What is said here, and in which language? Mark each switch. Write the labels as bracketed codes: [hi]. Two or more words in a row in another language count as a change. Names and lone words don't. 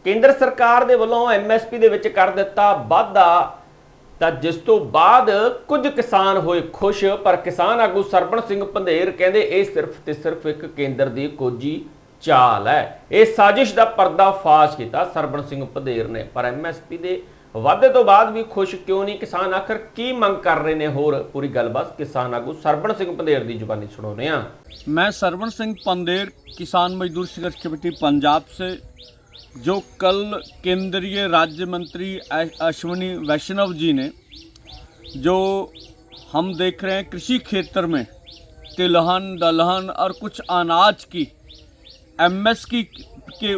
[pa] केंद्र सरकार दे वल्लों MSP दे विच कर दिता वाधा, ਤਾਂ ਜਿਸ ਤੋਂ ਬਾਅਦ ਕੁਝ ਕਿਸਾਨ ਹੋਏ ਖੁਸ਼। ਪਰ ਕਿਸਾਨ ਆਗੂ ਸਰਬਣ ਸਿੰਘ ਪੰਧੇਰ ਕਹਿੰਦੇ ਇਹ ਸਿਰਫ ਤੇ ਸਿਰਫ ਇੱਕ ਕੇਂਦਰ ਦੀ ਕੋਝੀ ਚਾਲ ਹੈ। ਇਹ ਸਾਜ਼ਿਸ਼ ਦਾ ਪਰਦਾਫਾਸ਼ ਕੀਤਾ ਸਰਬਣ ਸਿੰਘ ਪੰਧੇਰ ਨੇ। ਪਰ MSP ਦੇ ਵਾਧੇ ਤੋਂ ਬਾਅਦ ਵੀ ਖੁਸ਼ ਕਿਉਂ ਨਹੀਂ ਕਿਸਾਨ, ਆਖਰ ਕੀ ਮੰਗ ਕਰ ਰਹੇ ਨੇ? ਹੋਰ पूरी गलबात किसान आगू सरबण सिंह पंधेर की जुबानी सुनाने। [hi] मैं सरबण सिंह पंधेर किसान मजदूर संघर्ष कमेटी पंजाब से, जो कल केंद्रीय राज्य मंत्री अश्विनी वैष्णव जी ने, जो हम देख रहे हैं कृषि क्षेत्र में तिलहन दलहन और कुछ अनाज की MSP के